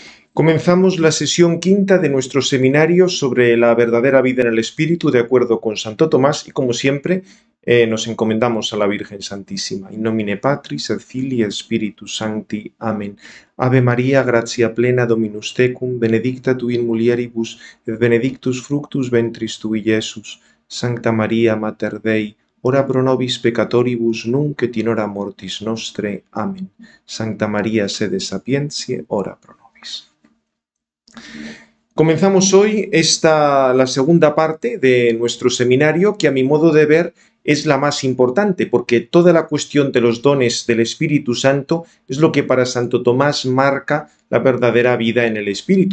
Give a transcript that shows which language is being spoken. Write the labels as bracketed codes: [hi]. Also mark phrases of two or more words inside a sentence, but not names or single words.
[es] Comenzamos la sesión quinta de nuestro seminario sobre la verdadera vida en el Espíritu de acuerdo con Santo Tomás y como siempre nos encomendamos a la Virgen Santísima. [la] In nomine Patris et Filii et Spiritus Sancti. [es] Amén. [la] Ave María, gratia plena Dominus tecum, benedicta tu in mulieribus et benedictus fructus ventris tui, Iesus. Sancta Maria, Mater Dei, ora pro nobis peccatoribus, nunc et in hora mortis nostre. [es] Amén. [la] Sancta María, sede sapientiae, ora pro nobis. [es] Comenzamos hoy la segunda parte de nuestro seminario, que a mi modo de ver es la más importante, porque toda la cuestión de los dones del Espíritu Santo es lo que para Santo Tomás marca la verdadera vida en el Espíritu.